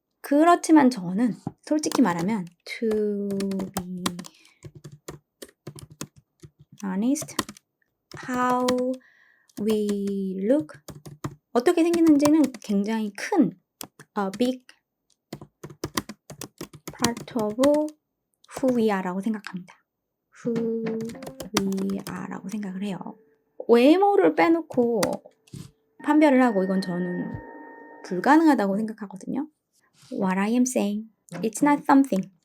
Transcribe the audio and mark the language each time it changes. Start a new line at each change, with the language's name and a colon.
Korean: 그렇지만 저는 솔직히 말하면
English: to be honest, how we look
Korean: 어떻게 생기는지는 굉장히 큰
English: a big part of who we are
Korean: 라고 생각합니다.
English: who we are
Korean: 라고 생각을 해요. 외모를 빼놓고 판별을 하고 이건 저는 불가능하다고 생각하거든요.
English: What I am saying, it's not something.